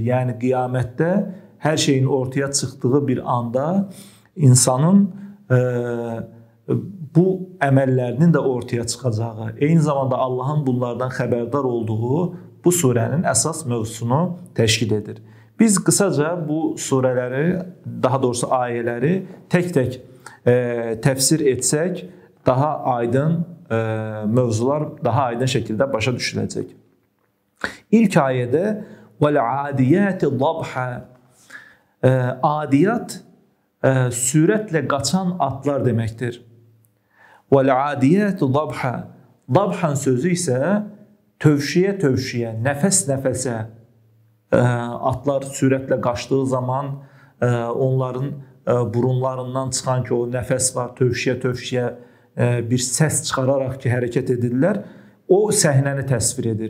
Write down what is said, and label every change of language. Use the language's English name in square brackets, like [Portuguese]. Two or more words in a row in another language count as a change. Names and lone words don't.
[Azerbaijani] Yəni qiyamətdə hər şeyin ortaya çıxdığı bir anda insanın bu əməllərinin də ortaya çıxacağı, eyni zamanda Allahın bunlardan xəbərdar olduğu bu surənin əsas mövzusunu təşkil edir. Biz qısaca bu surələri, daha doğrusu ayələri tək-tək təfsir etsək, daha aydın mövzular daha aydın şəkildə başa düşüləcək. İlk ayədə [Arabic] وَالْعَادِيَاتِ ضَبْحًا [Azerbaijani] Adiyat sürətlə qaçan atlar deməkdir. [Arabic] وَالْعَادِيَاتِ ضَبْحًا [Azerbaijani] Dabhan sözü isə tövşiyə-tövşiyə, nəfəs-nəfəsə atlar sürətlə qaçdığı zaman onların burunlarından çıxan ki, o nəfəs var, tövşiyə-tövşiyə bir səs çıxararaq ki, hərəkət edirlər, o səhnəni təsvir edir.